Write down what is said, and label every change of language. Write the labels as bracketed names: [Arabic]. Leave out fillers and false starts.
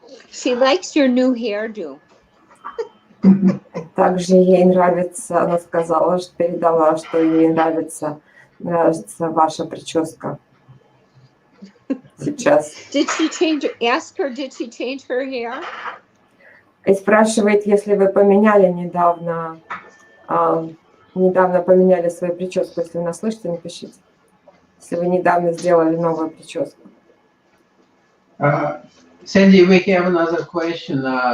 [English] She likes your new hairdo. [Russian] Также ей нравится, она сказала, что передала, что ей нравится ваша прическа сейчас. [English] Did she ask her, did she change her hair? [Russian] И спрашивает, если вы поменяли недавно поменяли свою прическу. Если вы нас слышите, напишите. Если вы недавно сделали новую прическу. [English] Sandy, we have another question.